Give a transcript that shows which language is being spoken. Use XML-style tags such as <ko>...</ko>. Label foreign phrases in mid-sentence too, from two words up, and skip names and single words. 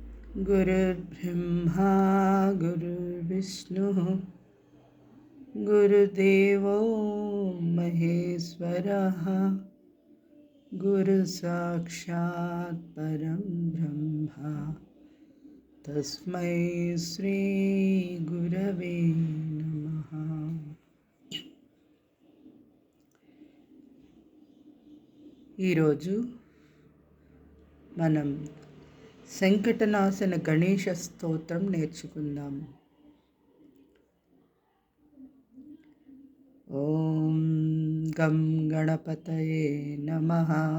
<sa>गुरुर्ब्रह्मा गुरुर्विष्णुः गुरुदेवो महेश्वरः गुरुसाक्षात् परं ब्रह्म तस्मै श्री गुरवे नमः।</sa> <te>ఈరోజు మనం సంకటనాశన గణేశ స్తోత్రం నేర్చుకుందాము.</te> <sa>ఓం గం గణపతయే నమః.</sa>